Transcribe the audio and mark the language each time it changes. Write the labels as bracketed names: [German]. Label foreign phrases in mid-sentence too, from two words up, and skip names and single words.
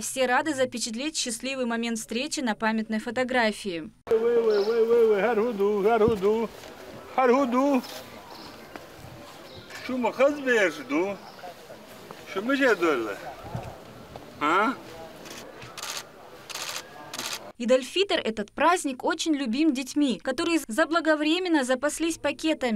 [Russian] Все рады запечатлеть счастливый момент встречи на памятной фотографии. Ид-аль-Фитр, этот праздник, очень любим детьми, которые заблаговременно запаслись пакетами.